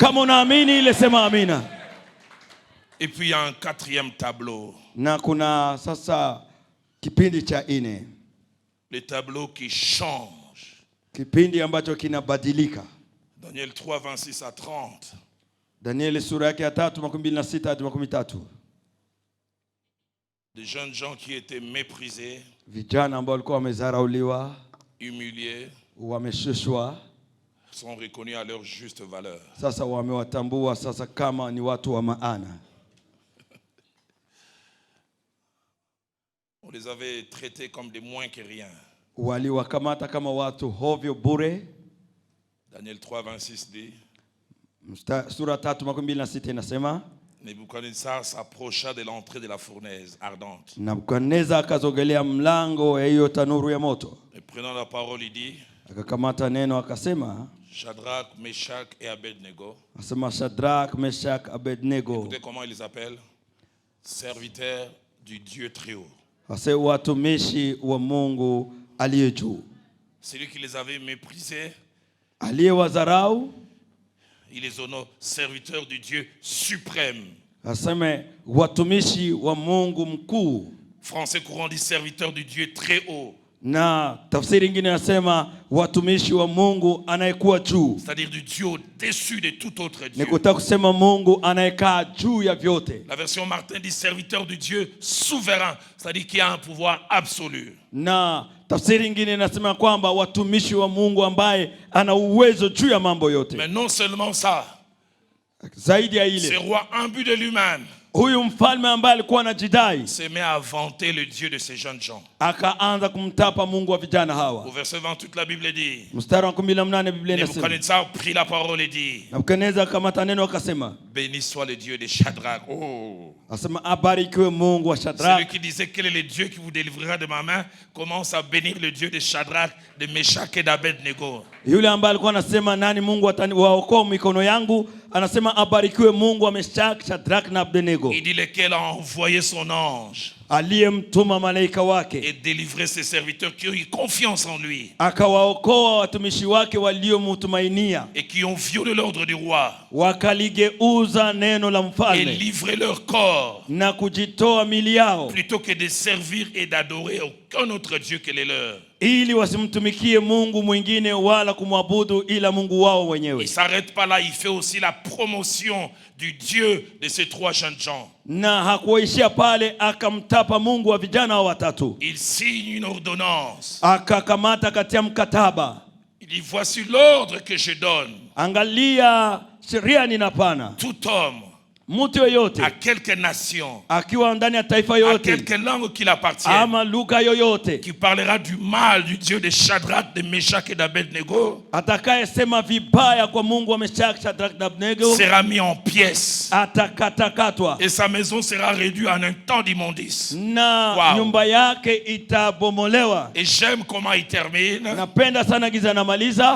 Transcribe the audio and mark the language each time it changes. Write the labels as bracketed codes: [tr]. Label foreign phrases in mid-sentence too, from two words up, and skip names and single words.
[sw] Kama unaamini ile sema amina. [fr] Et puis il y a un quatrième tableau. [sw] Na kuna sasa kipindi cha ine. [fr] Le tableau qui change. [sw] Kipindi ambacho kinabadilika. [fr] Daniel 3, 26 à 30. [sw] Daniel sura yake ya 3:26 hadi 13. [fr] Des jeunes gens qui étaient méprisés, [sw] vijana ambao walikuwa wamezarauliwa, [fr] humiliés, [sw] wameshushwa, [fr] sont reconnus à leur juste valeur. [sw] Sasa wamewatambua sasa kama ni watu wa maana. [fr] On les avait traités comme des moins que rien. [sw] Waliwakamata kama watu hovyo bure. [fr] Daniel 3:26 dit. [sw] Sura 3:26 inasema [fr] Nebuchadnezzar s'approcha de l'entrée de la fournaise ardente. [sw] Nebukadneza akazogelea mlango ya hiyo tanuru ya moto. [fr] Et prenant la parole il dit. [sw] Akakamata neno akasema [fr] Shadrach, Meshach et Abednego. [sw] Asema Shadrach, Meshach, Abednego. [fr] Écoutez comment il les appelle. Serviteurs du Dieu très haut. [sw] Ase watumishi wa Mungu aliye juu. [fr] Celui qui les avait méprisés, [sw] aliyewazarau, [fr] il les honore serviteurs du Dieu suprême. [sw] Aseme watumishi wa Mungu mkuu. [fr] Français courant dit serviteurs du Dieu très haut. [sw] Na tafsiri nyingine nasema watumishi wa Mungu anayekuwa juu. [fr] C'est-à-dire du Dieu au-dessus de tout autre Dieu. [sw] Nikutaka kusema Mungu anayekaa juu ya vyote. [fr] La version Martin dit serviteur du Dieu souverain, c'est-à-dire qui a un pouvoir absolu. [sw] Na tafsiri nyingine inasema kwamba watumishi wa Mungu ambaye ana uwezo juu ya mambo yote. [fr] Mais non seulement ça. [sw] Zaidi ya ile. [fr] Ce roi imbu de lui-même. [sw] Huyu mfalme ambaye alikuwa anajidai [fr] se met à vanter le Dieu de ces jeunes gens. [sw] Akaanza kumtapa Mungu wa vijana hawa. [fr] Au verset 20 toute la Bible dit. [sw] Mstari wa 18 Biblia inasema. [fr] Nebuchadnezzar prit la parole et dit. [sw] Nebukadneza akamata neno akasema. [fr] Béni soit le Dieu de Shadrach. Oh. [sw] Asema abarikiwe Mungu wa Shadrach. [fr] Celui qui disait quel est le Dieu qui vous délivrera de ma main commence à bénir le Dieu de Shadrach, de Meshach et d'Abednego. [sw] Yule ambaye alikuwa anasema nani Mungu atawaokoa mikono yangu, anasema abarikiwe Mungu wa Meshach, Shadrach na Abednego. [fr] Il dit lequel a envoyé son ange. [sw] Aliyemtuma malaika wake. [fr] Et délivrer ses serviteurs qui ont eu confiance en lui. [sw] Akawaokoa watumishi wake waliomtumainia. [fr] Et qui ont violé l'ordre du roi. [sw] Wakaligeuza neno la mfalme. [fr] Et livré leur corps. [sw] Na kujitoa mili yao. [fr] Plutôt que de servir et d'adorer aucun autre Dieu que les leurs. [sw] Ili wasimtumikie Mungu mwingine wala kumwabudu ila Mungu wao wenyewe. [fr] Il s'arrête pas là, il fait aussi la promotion du Dieu de ces trois jeunes gens. [sw] Na hakuishia pale, akamtapa Mungu wa vijana watatu. [fr] Il signe une ordonnance. [sw] Akakamata katia mkataba. [fr] Il dit voici l'ordre que je donne. [sw] Angalia sheria ninapana. [fr] Tout homme. [sw] Mtu yoyote. [fr] À quelque nation. [sw] Akiwa ndani ya taifa yoyote. [fr] À quelque langue qu'il appartient. [sw] Ama lugha yoyote. [fr] Qui parlera du mal du Dieu de Shadrach, de Meshach et d'Abednego. [sw] Atakaye sema vibaya kwa Mungu wa Meshach, Shadrach na Abednego. [fr] Sera mis en pièces. [sw] Atakatakatwa. [fr] Et sa maison sera réduite en un temps d'immondice. [sw] Na nyumba yake itabomolewa. [fr] Et j'aime comment il termine. [sw] Napenda sana giza namaliza.